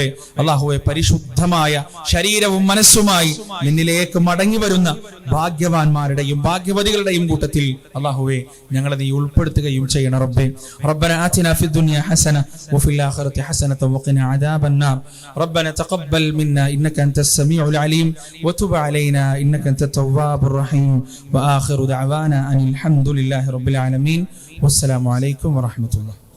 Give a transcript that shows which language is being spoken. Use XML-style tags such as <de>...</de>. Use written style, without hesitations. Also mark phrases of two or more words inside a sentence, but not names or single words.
<ml>അല്ലാഹുവേ, പരിശുദ്ധമായ ശരീരവും മനസ്സുമായി നിന്നിലേക്ക് മടങ്ങി വരുന്ന ഭാഗ്യവാന്മാരുടെയും ഭാഗ്യവതികളുടെയും കൂട്ടത്തിൽ അല്ലാഹുവേ ഞങ്ങളെ നീ ഉൾപ്പെടുത്തുകയും ചെയ്യണം റബ്ബേ.</ml> <ar>ربنا آتنا في الدنيا حسنة وفي الآخرة حسنة وقنا عذاب النار. ربنا تقبل منا إنك أنت السميع العليم وتب علينا إنك أنت التواب الرحيم وآخر دعوانا أن الحمد لله رب العالمين والسلام عليكم ورحمة الله.</ar>